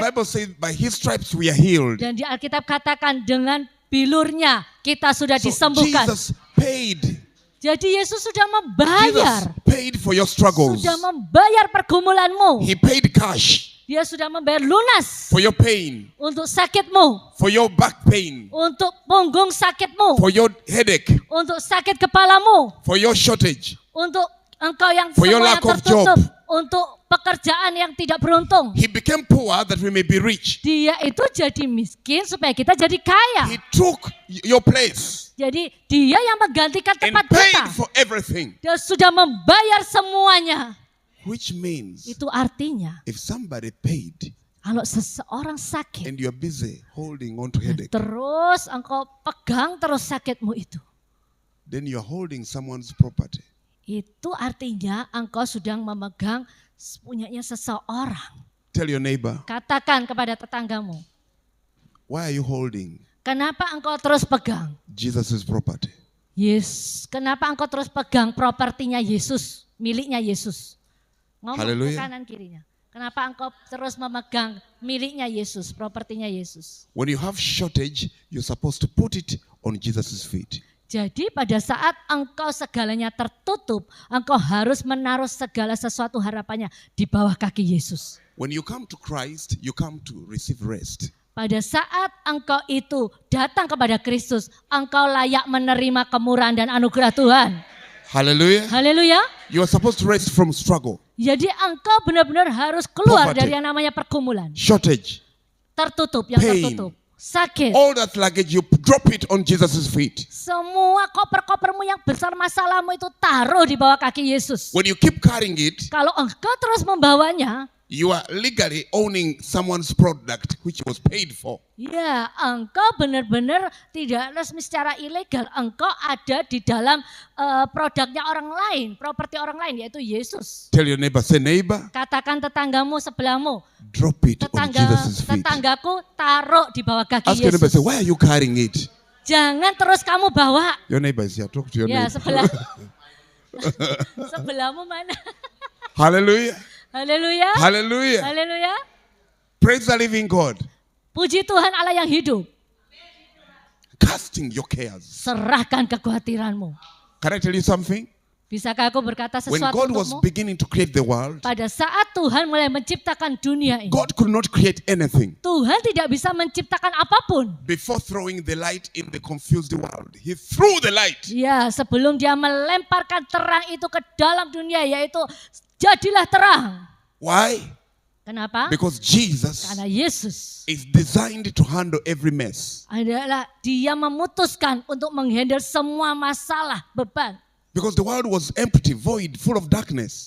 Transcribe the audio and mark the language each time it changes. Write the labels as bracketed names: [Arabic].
[English] Bible says by His stripes we are healed. [Indonesian] Dan di Alkitab katakan dengan bilurnya kita sudah [English] So [Indonesian] disembuhkan. [English] Jesus paid. [Indonesian] Jadi Yesus sudah [English] Jesus [Indonesian] membayar. [English] paid for your struggles. [Indonesian] Sudah membayar pergumulanmu. [English] He paid cash [Indonesian] Dia sudah membayar lunas [English] for your pain, [Indonesian] untuk sakitmu. [English] for your back pain, [Indonesian] Untuk punggung sakitmu. [English] for your headache, [Indonesian] Untuk sakit kepalamu. [English] for your shortage. [Indonesian] Untuk engkau yang [English] For your [Indonesian] semua yang [English] lack of [Indonesian] tertutup. [English] job. [Indonesian] Untuk pekerjaan yang tidak beruntung. [English] He became poor that we may be rich. [Indonesian] Dia itu jadi miskin supaya kita jadi kaya. [English] He took your place [Indonesian] Jadi dia yang menggantikan [English] and [Indonesian] tempat kita. [English] paid for everything. [Indonesian] Dia sudah membayar semuanya. [English] Which means [Indonesian] Itu artinya [English] if somebody paid [Indonesian] kalau seseorang sakit. [English] and you're busy holding on to headache, [Indonesian] Terus engkau pegang terus sakitmu itu. [English] then you're holding someone's property. [Indonesian] Itu artinya engkau sedang memegang punyanya seseorang. [English] Tell your neighbor, [Indonesian] Katakan kepada tetanggamu. [English] why are you holding [Indonesian] Kenapa engkau terus pegang? [English] Jesus' property? [Indonesian] Yes. Kenapa engkau terus pegang propertinya Yesus? Miliknya Yesus. Ngomong ke Haleluya. kanan kirinya. Kenapa engkau terus memegang miliknya Yesus, propertinya Yesus? [English] When you have shortage, you're supposed to put it on Jesus' feet. [Indonesian] Jadi pada saat engkau segalanya tertutup, engkau harus menaruh segala sesuatu harapannya di bawah kaki Yesus. [English] When you come to Christ, you come to receive rest. [Indonesian] Pada saat engkau itu datang kepada Kristus, engkau layak menerima kemurahan dan anugerah Tuhan. [English] Hallelujah. [Indonesian] Haleluya. [English] You are supposed to rest from struggle, [Indonesian] Jadi engkau benar-benar harus keluar [English] Poverty. [Indonesian] dari yang namanya pergumulan. [English] shortage, [Indonesian] Tertutup, yang [English] Pain. [Indonesian] tertutup. Sakit. [English] all that luggage, you drop it on Jesus' feet. [Indonesian] Semua koper-kopermu yang besar masalahmu itu taruh di bawah kaki Yesus. [English] When you keep carrying it, [Indonesian] Kalau engkau terus membawanya, [English] you are legally owning someone's product which was paid for. [Indonesian] ya engkau benar-benar tidak resmi secara ilegal. Engkau ada di dalam produknya orang lain, properti orang lain yaitu Yesus. [English] Tell your neighbor, say neighbor, [Indonesian] Katakan tetanggamu sebelahmu, [English] drop it on Jesus' feet. [Indonesian] tetanggaku taruh di bawah kaki [English] Ask your neighbor, [Indonesian] Yesus. [English] say, why are you carrying it? [Indonesian] Jangan terus kamu bawa. [English] Your neighbor is here, talk to your [Indonesian] Ya [English] neighbor. [Indonesian] sebelah. Sebelahmu mana? [English] Hallelujah. [Indonesian] Haleluya. [English] Hallelujah. [Indonesian] Haleluya. [English] Praise the living God. [Indonesian] Puji Tuhan Allah yang hidup. [English] Casting your cares. [Indonesian] Serahkan kekhawatiranmu. [English] Can I tell you something? [Indonesian] Bisakah aku berkata [English] When [Indonesian] sesuatu [English] God was [Indonesian] untukmu? [English] beginning to create the world, [Indonesian] Pada saat Tuhan mulai menciptakan dunia ini, [English] God could not create anything [Indonesian] Tuhan tidak bisa menciptakan apapun. [English] before throwing the light in the confused world. He threw the light. [Indonesian] Ya, sebelum dia melemparkan terang itu ke dalam dunia, yaitu jadilah terang. [English] Why? [Indonesian] Kenapa? [English] Because Jesus [Indonesian] Karena Yesus [English] is designed to handle every mess. [Indonesian] adalah dia memutuskan untuk menghandle semua masalah, beban. [English] Because the world was empty, void, full of darkness,